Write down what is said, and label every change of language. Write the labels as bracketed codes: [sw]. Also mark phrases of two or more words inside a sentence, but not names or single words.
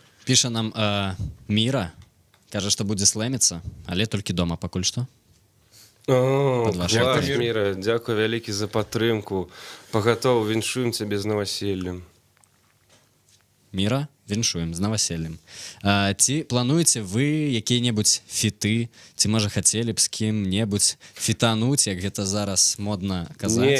[be] Піша нам Міра, каже, што будзе слэміцца, але толькі дома пакуль што. О, [ru] Под вашим [be] клас, [uk] Дякую. [be] Міра, дякую вялікі за падтрымку. Пагатоў, віншуем цябе з наваселлем. Міра, віншуем з наваселлем. Ці плануеце вы якія-небудзь фіты, ці можа хацелі б з кім-небудзь фітануць, як гэта зараз модна казаць?